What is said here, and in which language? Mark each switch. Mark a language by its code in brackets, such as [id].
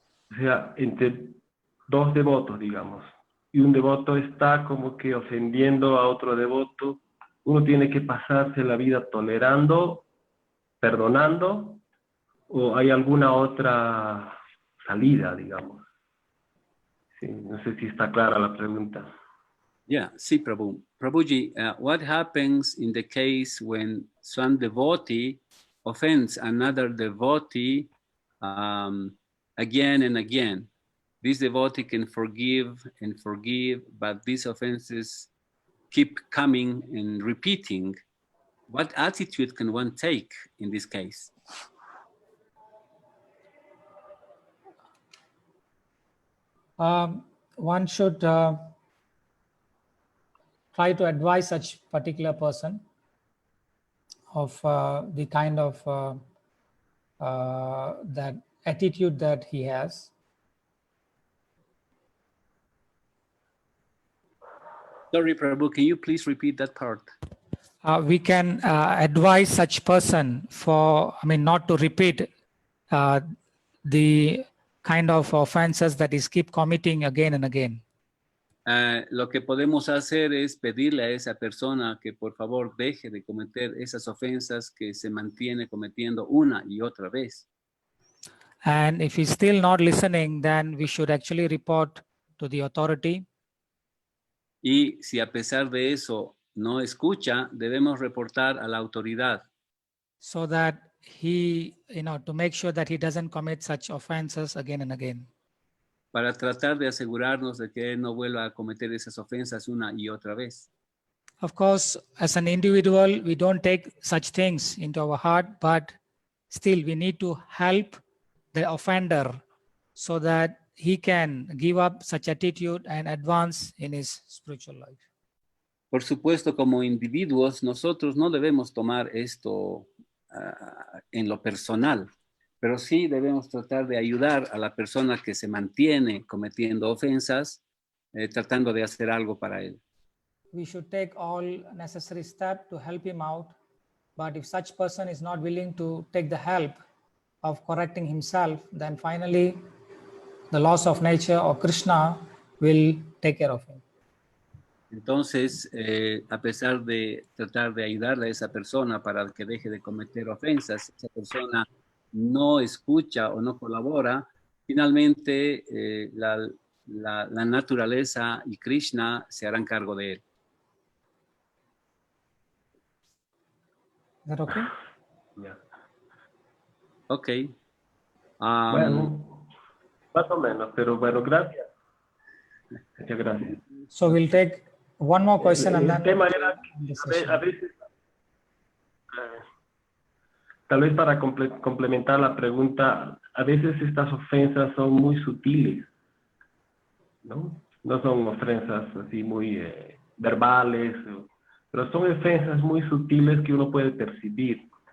[es] O sea, entre dos devotos, digamos, y un devoto está como que ofendiendo a otro devoto, uno tiene que pasarse la vida tolerando, perdonando, o hay alguna otra salida, digamos. Sí, no sé si está clara la pregunta. Yeah, sí, Prabhu. [en] Prabhuji, what happens in the case when some devotee offends another devotee again and again? this devotee can forgive and forgive, but these offenses keep coming and repeating. What attitude can one take in this case? One should try to advise such particular person of the kind of that attitude that he has. Sorry, Prabhu, can you please repeat that part? We can advise such person for, not to repeat the kind of offenses that is keep committing again and again. [es] Lo que podemos hacer es pedirle a esa persona que por favor deje de cometer esas ofensas que se mantiene cometiendo una y otra vez. [en] And if he's still not listening, then we should actually report to the authority. [es] Y si a pesar de eso no escucha, debemos reportar a la autoridad. [en] So that he, to make sure that he doesn't commit such offenses again and again. [es] Para tratar de asegurarnos de que él no vuelva a cometer esas ofensas una y otra vez. [en] Of course, as an individual, we don't take such things into our heart, but still we need to help the offender so that he can give up such attitude and advance in his spiritual life. [es] Por supuesto, como individuos, nosotros no debemos tomar esto en lo personal, pero sí debemos tratar de ayudar a la persona que se mantiene cometiendo ofensas, tratando de hacer algo para él. [en] We should take all necessary steps to help him out, but if such person is not willing to take the help of correcting himself, then finally the laws of nature or Krishna will take care of him. [es] Entonces, a pesar de tratar de ayudarle a esa persona para que deje de cometer ofensas, esa persona no escucha o no colabora, finalmente la naturaleza y Krishna se harán cargo de él. [en] Is that okay? Yeah. Ok. [es] Bueno, más o menos, pero bueno, gracias. Muchas gracias. [en] So we'll take one more question and [es] El [en] then [es] tema era a veces, tal vez para complementar la pregunta, a veces estas ofensas son muy sutiles, ¿no? No son ofensas así muy verbales, pero son ofensas muy sutiles que uno puede percibir.